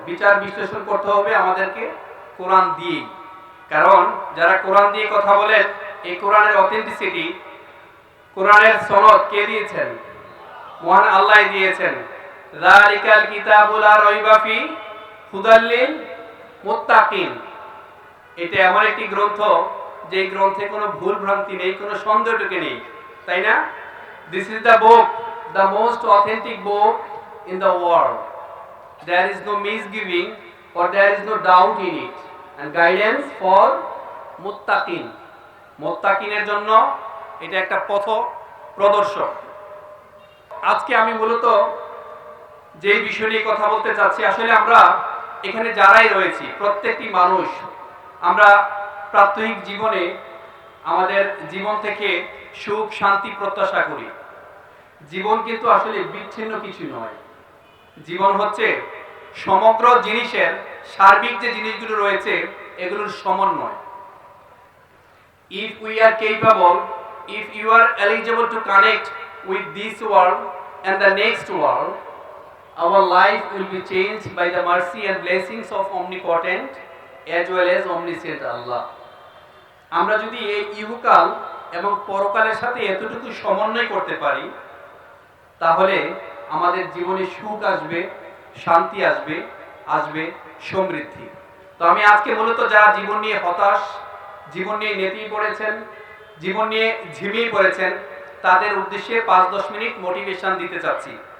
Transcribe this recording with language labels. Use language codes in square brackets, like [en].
[bn] বিচার বিশ্লেষণ করতে হবে আমাদেরকে কোরআন দিয়ে, কারণ যারা কোরআন দিয়ে কথা বলেন এই কোরআনের অথেন্টিসিটি, কোরআনের সনদ কে দিয়েছেন? মহান আল্লাহ দিয়েছেন। [ar] যালিকাল কিতাবু লা রাইবা ফি হুদাল লিল মুত্তাকিন। [bn] এটা এমন একটি গ্রন্থ যে গ্রন্থে কোনো ভুল ভ্রান্তি নেই, কোনো সন্দেহটুকু নেই, তাই না? [en] This is the book, the most authentic book in the world. There is no misgiving or there is no doubt in it, and guidance for muttaqin. [bn] মুত্তাকিনের জন্য এটা একটা পথ প্রদর্শক। আজকে আমি মূলত যে বিষয় নিয়ে কথা বলতে চাচ্ছি, আসলে আমরা এখানে যারাই রয়েছি প্রত্যেকটি মানুষ আমরা প্রাত্যহিক জীবনে আমাদের জীবন থেকে সুখ শান্তি প্রত্যাশা করি। জীবন কিন্তু আসলে বিচ্ছিন্ন কিছু নয়, জীবন হচ্ছে সমগ্র জিনিসের সার্বিক যে জিনিসগুলো রয়েছে এগুলোর সমন্বয়। [en] If we are capable, if you are eligible to connect with this world and the next world, our life will be changed by the mercy and blessings of omnipotent as well as omniscient Allah. [bn] আমরা যদি এই ইহকাল এবং পরকালের সাথে এতটুকু সমন্বয় করতে পারি তাহলে আমাদের জীবনে সুখ আসবে, শান্তি আসবে, আসবে সমৃদ্ধি। তো আমি আজকে মূলত যারা জীবন নিয়ে হতাশ, জীবন নিয়ে নেতিয়ে পড়েছেন, জীবন নিয়ে ঝিমিয়ে পড়েছেন, তাদের উদ্দেশ্যে 5-10 মিনিট মোটিভেশন দিতে চাচ্ছি।